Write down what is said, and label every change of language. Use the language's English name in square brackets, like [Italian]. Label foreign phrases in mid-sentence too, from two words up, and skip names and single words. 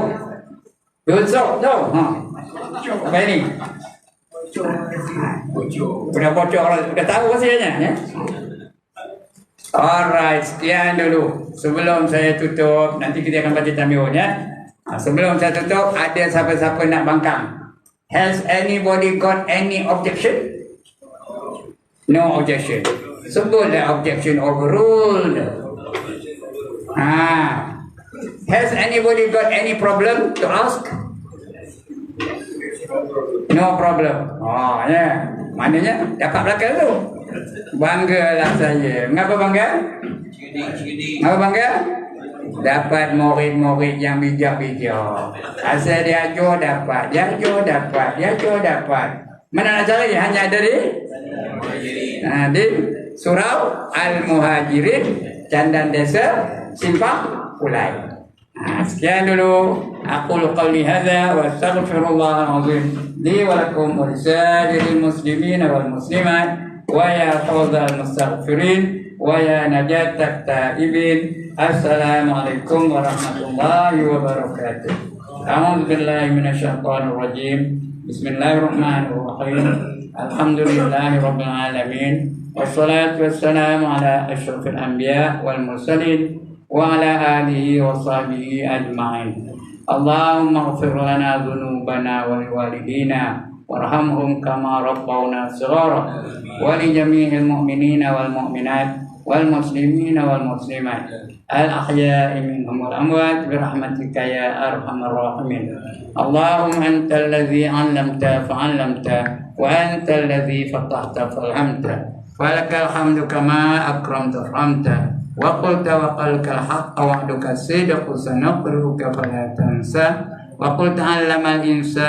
[Malay] Bihun sok tau. Lepas ini. Udah bocor. Udah tahu hasilnya ya. Alright, sekian dulu. Sebelum saya tutup, nanti kita akan baca tambihun ya. Sebelum saya tutup, ada siapa-siapa nak bangkang? [English] Has anybody got any objection? No objection. Sebutlah objection overruled. Has anybody got any problem to ask? No problem. [Malay] Ya. Maknanya dapat belakang tu. Banggalah saya. Mengapa bangga? Mengapa bangga? Dapat murid-murid yang bijak-bijak. Asal dia ajar dapat. Mana nak cari? Hanya ada di Surau Al-Muhajirin, Candan Desa, Simpang Ulai. Sekian dulu. [Arabic] أقول قولي هذا وأستغفر الله العظيم لي ولكم ولسائر المسلمين والمسلمات ويا فوز المستغفرين ويا نجاة التائبين. السلام عليكم ورحمة الله وبركاته. أعوذ بالله من الشيطان الرجيم. بسم الله الرحمن الرحيم. الحمد لله رب العالمين. والصلاة والسلام على أشرف الأنبياء والمرسلين وعلى آله وصحبه أجمعين. اللهم اغفر لنا ذنوبنا ولوالدينا وارحمهم كما ربونا صغارا ولجميع المؤمنين والمؤمنات والمسلمين والمسلمات الأحياء منهم والأموات برحمتك يا أرحم الراحمين. اللهم أنت الذي علمت فعلمت وأنت الذي فتحت فألهمت ولك الحمد كما أكرمت فأفهمت وقلت وقولك الحق ووعدك صدق سنقرئك فلا تنسى وقلت علم الإنسان